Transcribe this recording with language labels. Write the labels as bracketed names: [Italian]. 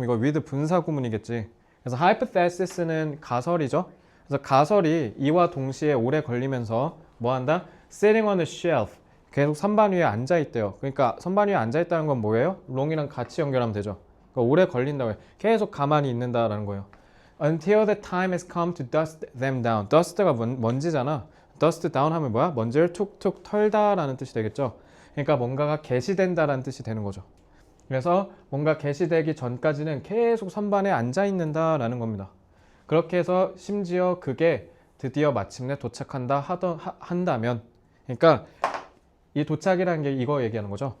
[Korean] 그럼 이거 with 분사 구문이겠지. 그래서 hypothesis는 가설이죠. 그래서 가설이 이와 동시에 오래 걸리면서 뭐 한다? [English] Sitting on a shelf. [Korean] 계속 선반 위에 앉아 있대요. 그러니까 선반 위에 앉아 있다는 건 뭐예요? long이랑 같이 연결하면 되죠. 그러니까 오래 걸린다고 해요. 계속 가만히 있는다라는 거예요. [English] Until the time has come to dust them down. [Korean] dust가 먼지잖아. dust down 하면 뭐야? 먼지를 툭툭 털다라는 뜻이 되겠죠. 그러니까 뭔가가 개시된다라는 뜻이 되는 거죠. 그래서 뭔가 개시되기 전까지는 계속 선반에 앉아 있는다라는 겁니다. 그렇게 해서 심지어 그게 드디어 마침내 도착한다 한다면, 그러니까 이 도착이라는 게 이거 얘기하는 거죠.